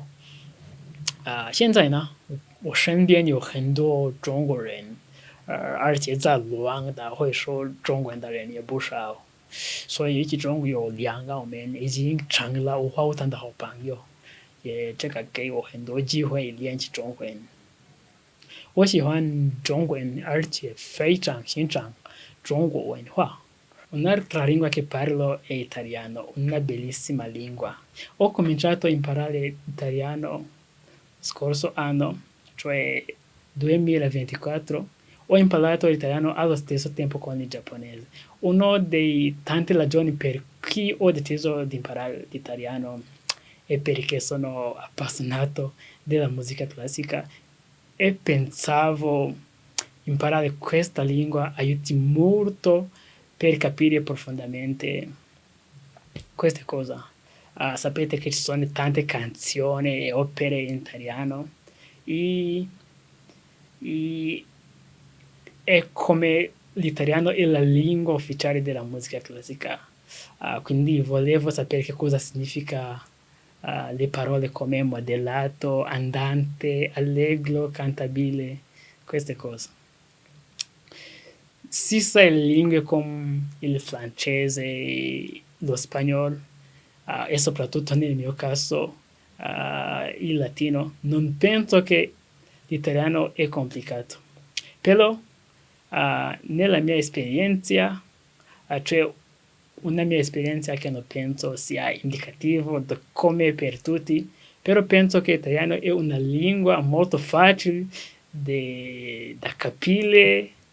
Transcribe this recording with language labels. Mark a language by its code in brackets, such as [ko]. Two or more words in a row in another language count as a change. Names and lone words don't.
[zh] 现在呢，我身边有很多中国人，而且在鲁昂的会说中文的人也不少。所以一种有两个我们已经成了无话不谈的好朋友，也这个给我很多机会练习中文。我喜欢中文，而且非常欣赏中国文化。 [it] Un'altra lingua che parlo è italiano, una bellissima lingua. Ho cominciato a imparare italiano scorso anno, cioè 2024. Ho imparato l'italiano allo stesso tempo con il giapponese. Uno dei tanti ragioni per cui ho deciso di imparare l'italiano è perché sono appassionato della musica classica e pensavo imparare questa lingua aiuti molto per capire profondamente queste cose. Sapete che ci sono tante canzoni e opere in italiano e è come l'italiano è la lingua ufficiale della musica classica. Quindi volevo sapere che cosa significa le parole come modellato, andante, allegro, cantabile, queste cose. Si sai lingue come il francese, lo spagnolo e soprattutto nel mio caso il latino, non penso che l'italiano è complicato. Però nella mia esperienza, cioè una mia esperienza che non penso sia indicativo come per tutti, però penso che l'italiano è una lingua molto facile da capire,